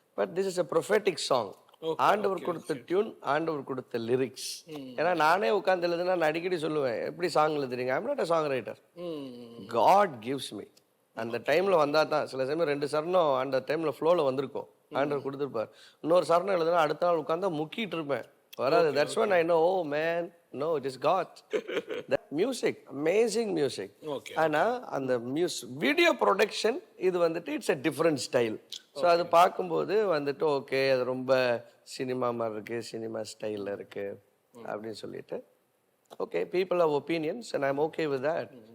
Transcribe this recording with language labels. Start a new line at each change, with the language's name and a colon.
English: But this is a prophetic song.
Tamil: ஆண்டவர் கொடுத்த tune, ஆண்டவர் கொடுத்த லிரிக்ஸ். ஏன்னா நானே உட்கார்ந்து எழுதுனா நான் அடிக்கடி சொல்லுவேன், எப்படி சாங் எழுதுறீங்க?
English: I'm not a song writer. God gives me.
Tamil: அந்த டைம்ல வந்தா தான். சில சமயம் 2 சரணம் அந்த டைம்ல ஃப்ளோல வந்திருக்கும், ஆண்டவர் கொடுத்துருப்பார். இன்னொரு சரணம் எழுதுனா அடுத்த நாள் உட்கார்ந்தா முக்கிட்டு இருப்பேன், வராது.
English: That's when I know, oh man, no, it is God. The music, amazing music. Okay.
Tamil: ஆனா அந்த வீடியோ ப்ரொடக்ஷன் இது வந்துட்டு
English: It's a different style.
Tamil: So அது பார்க்கும்போது வந்துட்டு ஓகே, அது ரொம்ப சினிமா மாதிரி இருக்கு, சினிமா ஸ்டைலில் இருக்கு அப்படின்னு சொல்லிட்டு okay,
English: People of opinions and I'm okay with that.